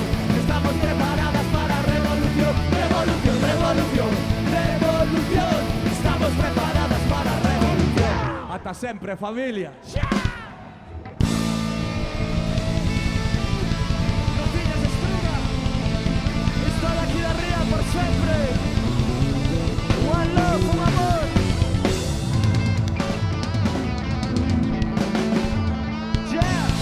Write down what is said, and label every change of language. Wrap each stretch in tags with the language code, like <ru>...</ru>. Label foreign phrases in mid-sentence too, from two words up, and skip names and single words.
<gl>Estamos preparadas para revolución, revolución, revolución, revolución. Estamos preparadas para revolución. Ata sempre, familia. Gracias, Estruga.</gl> <es>Estar aquí de arriba por siempre.</es> <en>One love,</en> <gl>un amor. Yeah.</gl>